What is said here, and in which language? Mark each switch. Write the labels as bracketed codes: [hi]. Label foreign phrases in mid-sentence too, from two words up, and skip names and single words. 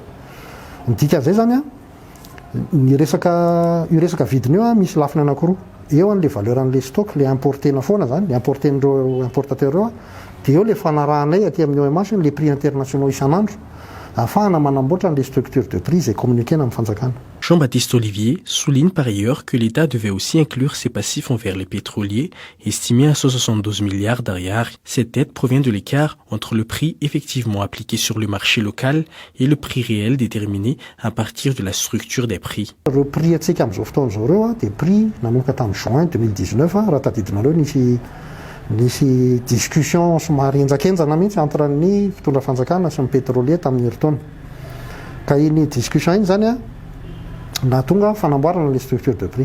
[mg] Ny dikan'izay zany io resaka vidiny io misy lafiny anankiroa. Eo an'le valeur an'le stock le importena foana zany le importen'ireo importateur ireo dia eo le fanarahanay aty amin'ny OMH [fr] le prix internationaux [mg] isan'andro afahana manamboatra [fr] les structures de prix et communiquer [mg] amin'ny fanjakana. [fr] Jean-Baptiste Olivier souligne par ailleurs que l'État devait aussi inclure ses passifs envers les pétroliers, estimés à 172 milliards d'ariary. Cette dette provient de l'écart entre le prix effectivement appliqué sur le marché local et le prix réel déterminé à partir de la structure des prix. [mg] Le prix atsika amin'izao fotoan'izao ireo dia prix nanomboka tamin'ny juin 2019 raha tadidinareo nisy discussion somary enjakenjana mihitsy entre ny fitondra fanjakana sy ny pétrolier tamin'ny herintaona. Ka iny discussion iny zany nahatonga fanamboarana [fr] le structure de prix.